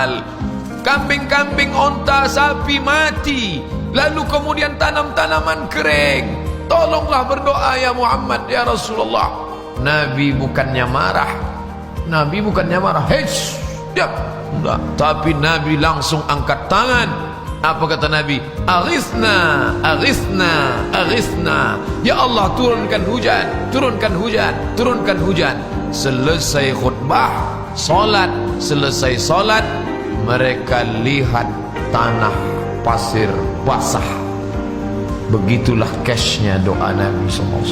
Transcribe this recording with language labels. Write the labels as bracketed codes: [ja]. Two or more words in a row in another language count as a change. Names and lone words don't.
[ar] هلكت الأموال, [id] kambing-kambing, onta, sapi mati, lalu kemudian tanam-tanaman kering. Tolonglah berdoa ya Muhammad, ya Rasulullah. Nabi bukannya marah, Nabi bukannya marah, diam, enggak. Tapi Nabi langsung angkat tangan. Apa kata Nabi? [ar] أغثنا، أغثنا، أغثنا. [id] Ya Allah, turunkan hujan, turunkan hujan, turunkan hujan. Selesai khutbah, solat, selesai solat, mereka lihat tanah pasir basah. Begitulah cashnya doa Nabi SAW.